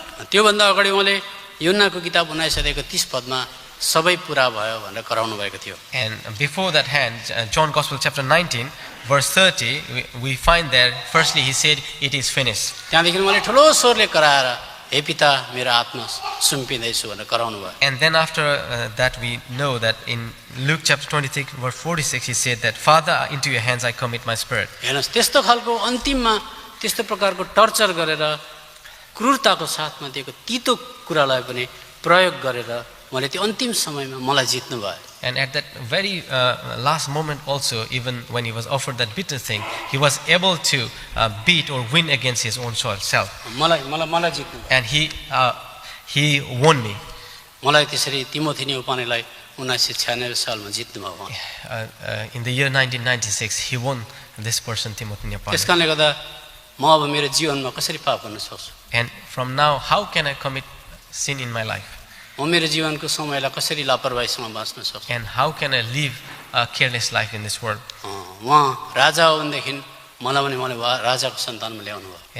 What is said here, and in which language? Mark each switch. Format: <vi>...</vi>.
<ne>त्योभन्दा अगाडि उहाँले युहन्नाको किताब 19 अध्यायको 30 पदमा सबै पुरा भयो भनेर कराउनु भएको थियो.</ne> <en>And before that hand, John Gospel chapter 19, verse 30, we find there, firstly he said, it is finished.</en> <ne>त्यहाँदेखि उहाँले ठुलो स्वरले कराएर हे पिता मेरो आत्मा सुम्पिँदैछु भनेर कराउनु भयो.</ne> <en>And then after that we know that in Luke chapter 23, verse 46, he said that, Father, into your hands I commit my spirit.</en> <ne>हेर्नुहोस् त्यस्तो खालको अन्तिममा त्यस्तो प्रकारको टर्चर गरेर क्रूरताको साथमा दिएको तितो कुरालाई पनि प्रयोग गरेर उहाँले त्यो अन्तिम समयमा मलाई जित्नु भयो.</ne> <en>And at that very last moment also, even when he was offered that bitter thing, he was able to beat or win against his own self.</en> <ne>मलाई जित्नु</ne> <en>And he won me.</en> <ne>मलाई त्यसरी तिमोथी न्यौपानेलाई 1996 सालमा जित्नु भयो उहाँ।</ne> <en>In the year 1996, he won this person, Timothy Nyapane.</en> <ne>त्यसकारणले गर्दा म अब मेरो जीवनमा कसरी पाप गर्न सक्छु?</ne> <en>And from now, how can I commit sin in my life?</en> <ne>म मेरो जीवनको समयलाई कसरी लापरवाहीसँग बाँच्न सक्छु?</ne> <en>And how can I live a careless life in this world?</en> <ne>उहाँ राजा हो भनेदेखि मलाई पनि मलाई राजाको सन्तानमा ल्याउनु भयो।</ne>